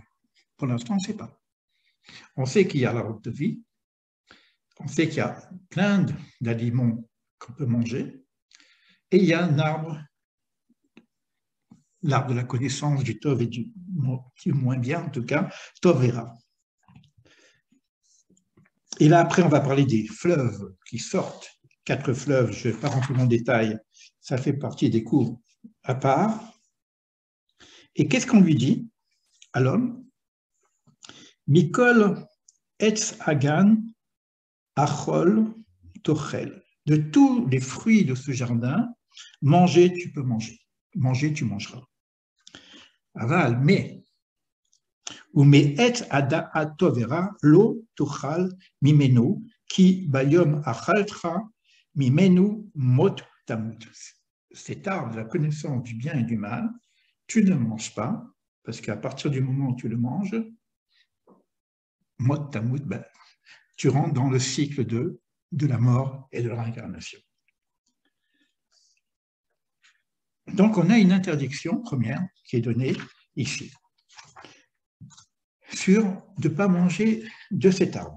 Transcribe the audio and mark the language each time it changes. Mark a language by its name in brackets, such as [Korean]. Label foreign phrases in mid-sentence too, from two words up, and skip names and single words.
[French] Pour l'instant, on ne sait pas. On sait qu'il y a l'arbre de vie, on sait qu'il y a plein d'aliments qu'on peut manger, et il y a un arbre, l'arbre de la connaissance du Tov et du moins bien, en tout cas, Tov et Ra. Et là, après, on va parler des fleuves qui sortent. 4 fleuves, je ne vais pas rentrer dans le détail, ça fait partie des cours à part. Et qu'est-ce qu'on lui dit à l'homme? [Hebrew] מכל עץ הגן אכל תאכל. [French] De tous les fruits de ce jardin, manger, tu peux manger. Manger, tu mangeras. [Hebrew] Aval, [French] mais, ou mais [Hebrew] עץ הדעת טוב ורע לא תאכל ממנו כי ביום אכלך ממנו מות תמות. [French] Cet arbre de la connaissance du bien et du mal, tu ne manges pas, parce qu'à partir du moment où tu le manges, [Hebrew] מות תמות, [French] ben, tu rentres dans le cycle de la mort et de la réincarnation. Donc, on a une interdiction première qui est donnée ici, sur de ne pas manger de cet arbre.